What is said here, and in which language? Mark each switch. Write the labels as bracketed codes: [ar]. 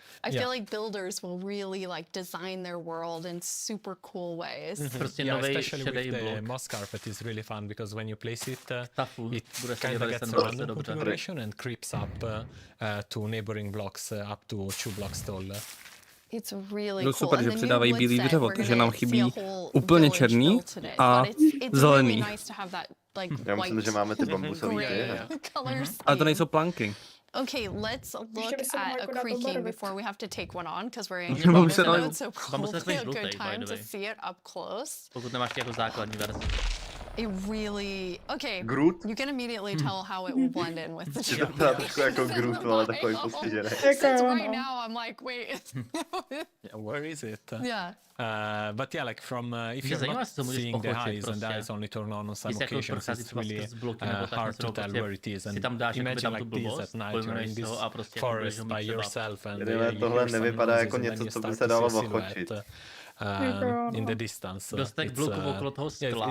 [en] I feel like builders will really like design their world in super cool ways. Especially with the moss carpet is really fun because when you place it, it kind of gets a random configuration and creeps up to neighboring blocks up to 2 blocks tall. It's really cool. [cs] Super, že přidávají bílý dřevo, takže nám chybí úplně černý a zelený. Já myslím, že máme ty bambusový Ale to nejsou planky. [en] Okay, let's look at a creaking before we have to take one on, because we're in bambus mode, so probably a good time to see it up close. [cs] Pokud nemáš jako základní verzi. [en] It really... Okay, Groot? You can immediately tell how it will blend in with the show. [cs] Trošku jako Groot, ale takový postižený. [en] Since right now I'm like, wait. Where is it? Yeah. But yeah, like from if you're not seeing the eyes and the eyes only turn on some occasions, it's really hard to tell where it is. And imagine like this at night, you're in this forest by yourself and [cs] tohle nevypadá jako něco, co by se dalo ochočit. [en] In the distance. [cs] Dostatek bloků okolo toho skla,